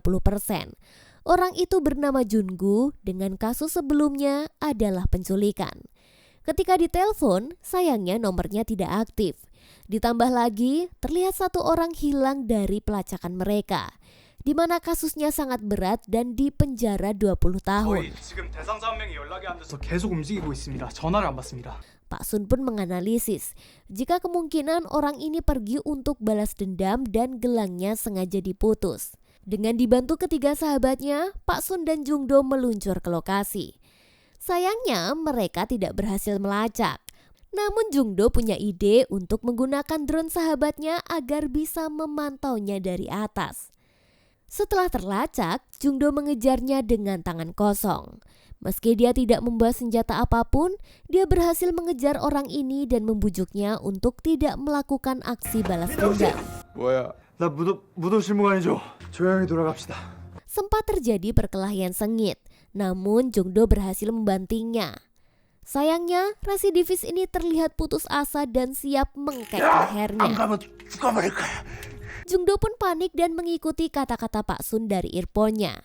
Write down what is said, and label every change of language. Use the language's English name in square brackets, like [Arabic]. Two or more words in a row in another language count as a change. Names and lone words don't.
[Indonesian] Orang itu bernama Jungu, dengan kasus sebelumnya adalah penculikan. Ketika ditelepon, sayangnya nomornya tidak aktif. Ditambah lagi, terlihat satu orang hilang dari pelacakan mereka, di mana kasusnya sangat berat dan dipenjara 20 tahun. [Korean] 지금 대상자 한 명이 연락이 안 돼서 계속 움직이고 있습니다. 전화를 안 받습니다. [Indonesian] Pak Sun pun menganalisis jika kemungkinan orang ini pergi untuk balas dendam dan gelangnya sengaja diputus. Dengan dibantu ketiga sahabatnya, Pak Sun dan Jungdo meluncur ke lokasi. Sayangnya mereka tidak berhasil melacak. Namun Jungdo punya ide untuk menggunakan drone sahabatnya agar bisa memantaunya dari atas. Setelah terlacak, Jungdo mengejarnya dengan tangan kosong. Meski dia tidak membawa senjata apapun, dia berhasil mengejar orang ini dan membujuknya untuk tidak melakukan aksi balas dendam. [Korean] 뭐야? 나 무도 실무관이죠. 조용히 돌아갑시다. [Indonesian] Sempat terjadi perkelahian sengit, namun Jungdo berhasil membantingnya. Sayangnya, residivis ini terlihat putus asa dan siap mengkek lehernya. Jungdo pun panik dan mengikuti kata-kata Pak Sun dari earphone-nya.